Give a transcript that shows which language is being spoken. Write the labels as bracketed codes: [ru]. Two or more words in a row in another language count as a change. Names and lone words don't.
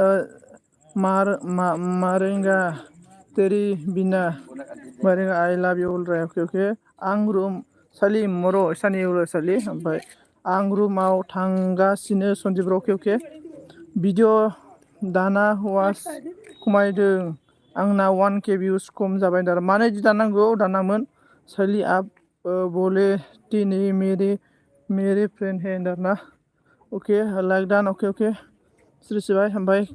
[hi] मारेंगा तेरी बिना मारेंगा [en] I love you [hi] बोल रहा है [brx] ओके आं रूम सालि मरो सानि सालि ओमफ्राय आं रुमाव थांगासिनो सन्जित ओके भिडिअ दाना वाच खमायदों आंना 1K भिउस खम जाबाय दाना मानो इदि दाननांगौ दानामोन सालि [hi] आप बोले तीन मेरे फ्रेंड है [brx] दाना ओके लाइक दान ओके श्री शिबाय ओमफ्राय